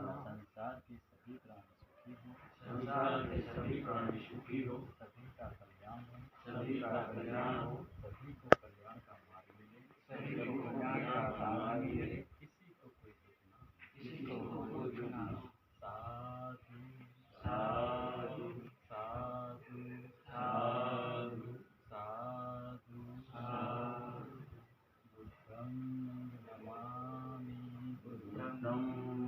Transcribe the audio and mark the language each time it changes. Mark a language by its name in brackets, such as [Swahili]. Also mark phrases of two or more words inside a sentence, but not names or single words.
[Hindi] संसार के सभी प्राणी सुखी हो संसार के सभी प्राणी सुखी हो सभी का कल्याण हो सभी का कल्याण हो सभी को कल्याण का मार्ग मिले सभी को कल्याण का मार्ग मिले किसी को कोई दुख ना हो किसी को कोई दुख न हो साधु साधु साधु साधु साधु साधु [Pali] बुद्धं नमामि बुद्धं